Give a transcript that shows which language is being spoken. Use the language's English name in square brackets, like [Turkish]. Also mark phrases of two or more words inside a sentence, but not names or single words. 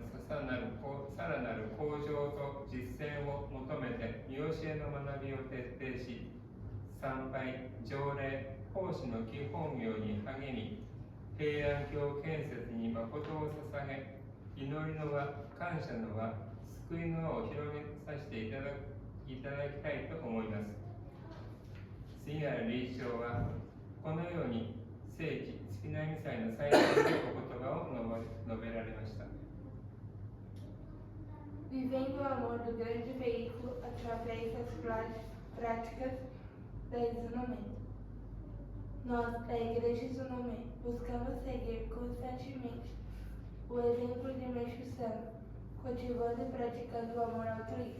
[Japanese] さらなる向上と実践を求めて見教えの学びを徹底し参拝、条例、奉仕の基本業に励み平安京建設に誠を捧げ祈りの輪、感謝の輪、救いの輪を広げさせていただきたいと思います。次なる理事長はこのように聖地月並祭の最後のお言葉を述べられました。 [Portuguese] Vivendo o amor do grande veículo através das práticas da Isunome. Nós, da Igreja Isunome, buscamos seguir constantemente o exemplo de Meixo Sama, cultivando e praticando o amor altruísta.